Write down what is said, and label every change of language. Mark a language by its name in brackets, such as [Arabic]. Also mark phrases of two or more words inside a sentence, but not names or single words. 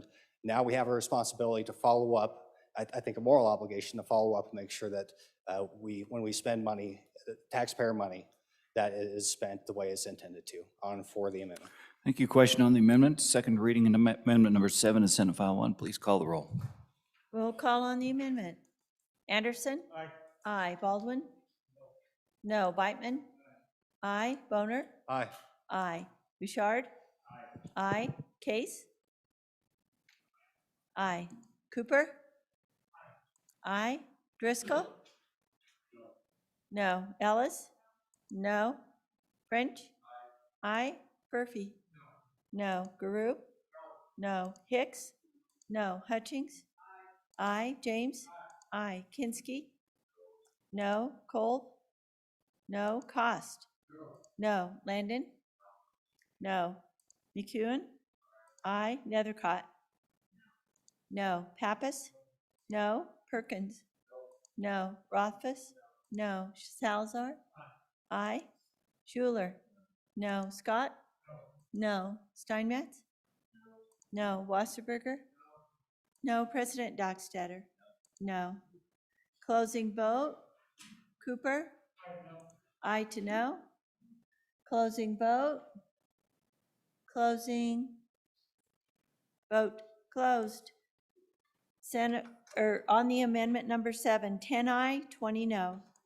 [English] Now we have a responsibility to follow up, I think a moral obligation to follow up and make sure that when we spend money, taxpayer money, that it is spent the way it's intended to on for the amendment. Thank you. Question on the amendment. Second reading and amendment number 7 is Senate File 1. Please call the roll. Roll call on the amendment. Anderson? Aye. Aye. Baldwin? No. Beitman? Aye. Boner? Aye. Aye. Bouchard? Aye. Case? Aye. Cooper? Aye. Driscoll? No. Ellis? No. French? Aye. Murphy? No. Guru? No. Hicks? No. Hutchings? Aye. James? Aye. Kinsky? No. Cole? No. Cost? No. Landon? No. McEwen? Aye. Nethercott? No. Pappas? No. Perkins? No. Rothfuss? No. Salazar? Aye. Schuler? No. Scott? No. Steinmetz? No. Wasserberger? No. President Dockstader? No. Closing vote. Cooper? Aye to no. Closing vote. Closing. Vote closed. Senate, on the amendment number 7, 10 aye, 20 no.